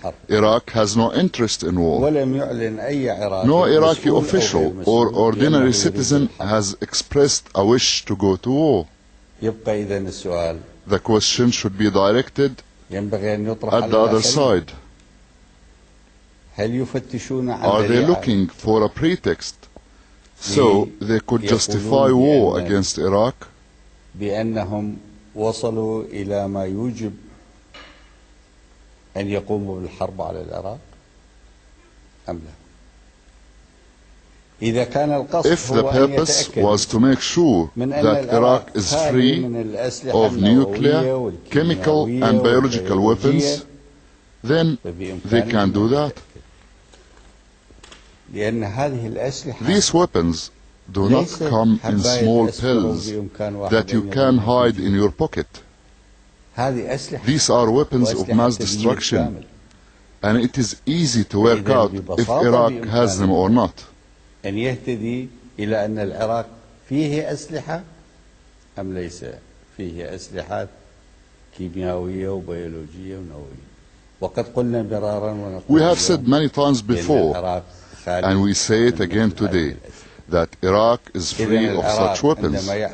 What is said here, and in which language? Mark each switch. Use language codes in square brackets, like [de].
[en] Iraq has no interest in war. No Iraqi official or ordinary citizen has expressed a wish to go to war. The question should be directed at the other side. Are they looking for a pretext so they could justify war against Iraq? [ar] بأنهم وصلوا إلى ما يوجب أن يقوموا بالحرب على العراق أم لا؟ [en] If the purpose was to make sure that Iraq is free of nuclear, chemical and biological weapons, then they can do that. These weapons do not come in small pills that you can hide in your pocket. These are weapons of mass destruction, and it is easy to work out if Iraq has them or not. [ar] أن يهتدي إلى أن العراق فيه أسلحة أم ليس فيه أسلحة كيميائية وبيولوجية ونووية. وقد قلنا مرارا ونقول. [en] We have said many times before, and we say it again today, that Iraq is free of such weapons.